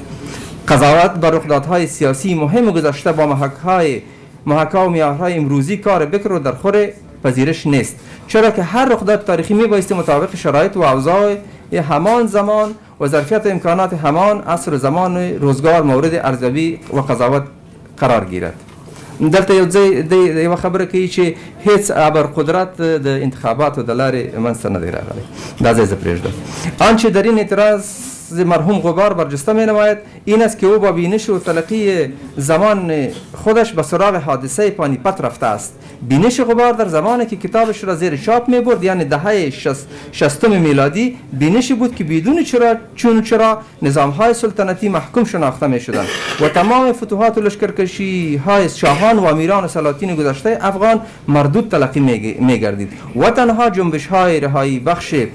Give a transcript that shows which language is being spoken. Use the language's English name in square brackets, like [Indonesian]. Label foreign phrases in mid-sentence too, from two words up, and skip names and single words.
[Persian] قضاوت بر رخدادهای سیاسی مهم گذشته با محاکا و معیارهای امروزی کار بکر و در خور پذیرش نیست، چرا که هر رخداد تاریخی میبایستی مطابق شرایط و اوضاع همان زمان و ظرفیت و امکانات همان عصر زمان روزگار مورد ارزیابی و قضاوت قرار گیرد. [Pashto] دلته یو خبره کوي چې هیڅ ابرقدرت د انتخاباتو د لارې منځته نه دی راغلی. دا ځای زه پرېږدم. [Persian] آنچه در این اعتراض مرحوم غبار برجسته می نماید این است که او با بینش و تلقی زمان خودش به سراغ حادثه پانیپت رفته است. بینش غبار در زمانی که کتابش را زیر چاپ می برد یعنی دهه 60 میلادی بینشی بود که بدون چرا نظام های سلطنتی محکوم شناخته می شدند و تمام فتوحات و لشکرکشی های شاهان و امیران و سلاطین گذشته افغان مردود تلقی می گردید و تنها جنبش های رهایی بخش